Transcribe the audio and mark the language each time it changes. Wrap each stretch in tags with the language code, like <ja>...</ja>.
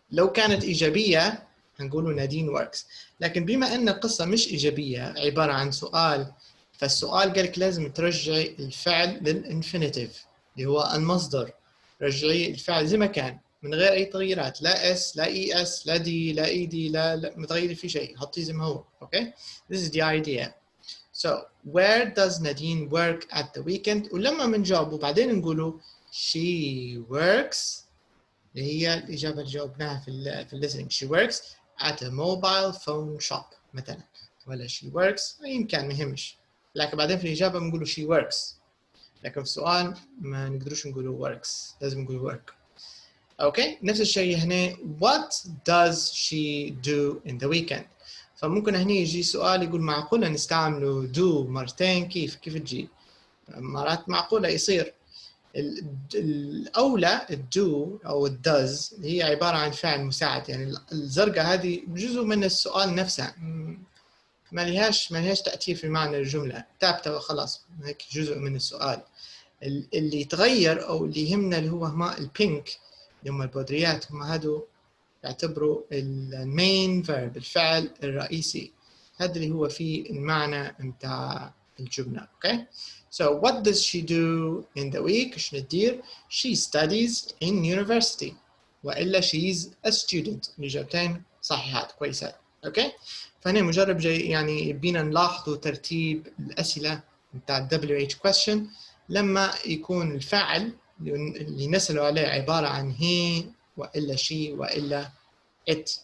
<ar>لو كانت إيجابية هنقولوا نادين works، لكن بما أن القصة مش إيجابية عبارة عن سؤال، فالسؤال قالك لازم ترجعي الفعل للإنفينيتيف اللي هو المصدر. رجعي الفعل زي ما كان من غير أي تغييرات، لا اس لا اي اس لا دي لا اي دي لا ما تغيري في شيء، حطيه زي ما هو.</ar> <en>Okay, this is the idea. So where does Nadine work at the weekend؟</en> <ar>ولما بنجاوب وبعدين نقولوا</ar> <en>she works</en> <ar>اللي هي الإجابة اللي جاوبناها في</ar> <en>listening. She works at a mobile phone shop</en> <ar>مثلا، ولا she works أي كان مهمش، لكن بعدين في الإجابة بنقولوا she works، لكن في السؤال ما نقدروش نقولوا works، لازم نقول work. أوكي، نفس الشيء هنا</ar> <en>what does she do in the weekend؟</en> <ar>فممكن هنا يجي سؤال يقول معقولة نستعمله do مرتين، كيف تجي؟ مرات معقولة يصير الأولى الدو أو الدز هي عبارة عن فعل مساعد، يعني الزرقاء هذه جزء من السؤال نفسه، ما لهاش تأثير في معنى الجملة، ثابتة وخلاص، هيك جزء من السؤال. اللي يتغير أو اللي يهمنا اللي هو هما البينك اللي هم البودريات، هم هادو يعتبروا المين فيرب، الفعل الرئيسي، هذا اللي هو فيه المعنى متاع الجملة.</ar> <en>Okay? So what does she do in the week؟</en> <ar>شنو تدير؟</ar> <en>She studies in university. وإلا she's a student.</en> <ar>الإجابتين صحيحات كويسات.</ar> <en>Okay?</en> <ar>فهنا مجرد يعني يبينا نلاحظوا ترتيب الأسئلة متاع WH question لما يكون الفاعل اللي نسألوا عليه عبارة عن he وإلا she وإلا it.</ar>